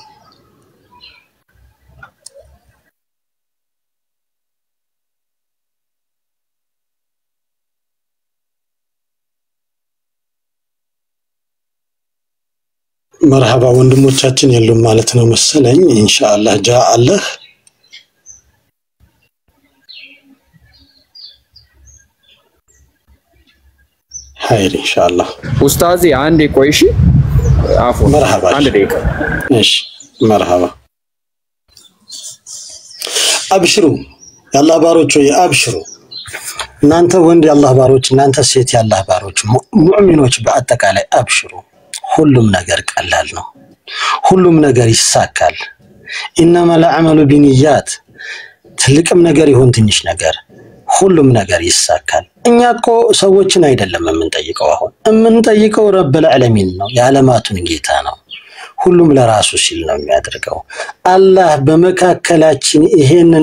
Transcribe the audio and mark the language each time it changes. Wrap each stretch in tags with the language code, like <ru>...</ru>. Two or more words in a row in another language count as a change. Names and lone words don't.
<am>مرحبا ወንድሞቻችን የሉም ማለት ነው መሰለኝ ኢንሻአላህ ጃ አላህ</am> <ar>خير ان شاء الله</ar> <am>ኡስታዚ አንዴ ቆይሺ عفوا مرحبا አንድ ደቂቃ እሺ</am> <ar>مرحبا ابشروا</ar> <am>ያላህ ባሮች ወይ አብሽሩ እናንተ ወንድ ያላህ ባሮች እናንተ ሴት ያላህ ባሮች ሙእሚኖች በአጠቃላይ አብሽሩ ሁሉም ነገር ቀላል ነው ሁሉም ነገር ይሳካል</am> <ar>انما العمل بالنيات</ar> <am>ትልቅም ነገር ይሁን ትንሽ ነገር ሁሉም ነገር ይሳካል እኛኮ ሰዎችን አይደለም የምንጠይቀው አሁን የምንጠይቀው</am> <ar>رب العالمين</ar> <am>ነው የዓለማቱን ጌታ ነው ሁሉም ለራሱ ሲል ነው የሚያደርገው አላህ በመካከላችን ይሄንን</am>